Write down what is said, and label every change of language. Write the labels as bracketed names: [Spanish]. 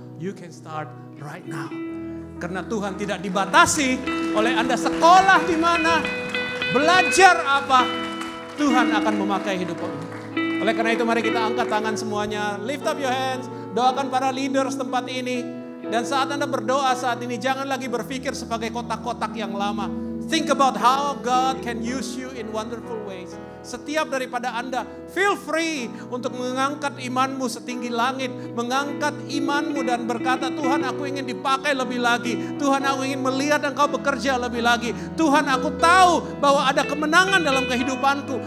[English] You can start right now. [Indonesian] Karena Tuhan tidak dibatasi oleh Anda sekolah di mana, belajar apa, Tuhan akan memakai hidup Anda. Oleh karena itu mari kita angkat tangan semuanya, [English] lift up your hands, [Indonesian] doakan para leaders tempat ini. Dan saat Anda berdoa saat ini, jangan lagi berpikir sebagai kotak-kotak yang lama. [English] Think about how God can use you in wonderful ways. [Indonesian] Setiap daripada Anda, [English] feel free [Indonesian] untuk mengangkat imanmu setinggi langit. Mengangkat imanmu dan berkata, Tuhan aku ingin dipakai lebih lagi. Tuhan aku ingin melihat Engkau bekerja lebih lagi. Tuhan aku tahu bahwa ada kemenangan dalam kehidupanku.